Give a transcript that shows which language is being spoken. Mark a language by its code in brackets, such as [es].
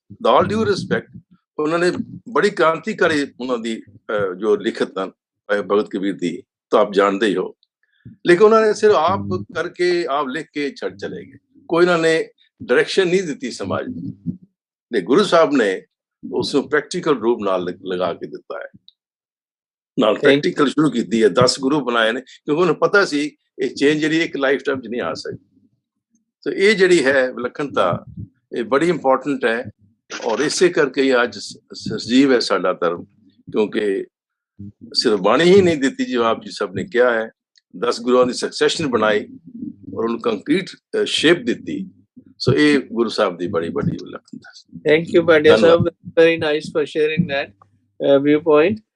[pa] With all due respect ਉਹਨਾਂ ਨੇ ਬੜੀ ਕ੍ਰਾਂਤੀਕਾਰੀ ਉਹਨਾਂ ਦੀ ਜੋ ਲਿਖਤ ਹਨ ਭਗਤ ਕਬੀਰ ਦੀ ਤਾਂ ਆਪ ਜਾਣਦੇ ਹੀ ਹੋ, ਲੇਕਿਨ ਉਹਨਾਂ ਨੇ ਸਿਰਫ ਆਪ ਕਰਕੇ ਆਪ ਲਿਖ ਕੇ ਛੱਡ ਚਲੇ ਗਏ, ਕੋਈ ਉਹਨਾਂ ਨੇ ਡਾਇਰੈਕਸ਼ਨ ਨਹੀਂ ਦਿੱਤੀ ਸਮਾਜ ਨੂੰ। ਤੇ ਗੁਰੂ ਸਾਹਿਬ ਨੇ ਉਸ ਨੂੰ ਪ੍ਰੈਕਟੀਕਲ ਰੂਪ ਨਾਲ ਲਗਾ ਕੇ ਦਿੱਤਾ ਹੈ, ਨਾਲ ਪ੍ਰੈਕਟੀਕਲ ਸ਼ੁਰੂ ਕੀਤੀ ਹੈ। 10 ਗੁਰੂ ਬਣਾਏ ਨੇ ਕਿਉਂਕਿ ਉਹਨੂੰ ਪਤਾ ਸੀ ਇਹ ਚੇਂਜ ਜਿਹੜੀ ਇੱਕ ਲਾਈਫ ਟਾਈਮ 'ਚ ਨਹੀਂ ਆ ਸਕਦੀ। [hi] तो ये जड़ी है विलक्षणता ये बड़ी इंपॉर्टेंट है, और इसे करके ही आज सजीव है साडा धर्म, क्योंकि सिर्फ बाणी ही नहीं दी जो आप जी सब ने किया है, 10 गुरुओं की सक्सेशन बनाई और उनको कंक्रीट शेप दी। सो ये गुरु साहब की बड़ी बड़ी विलक्षणता। [en] Thank you Pandya साहब, very nice for sharing that viewpoint.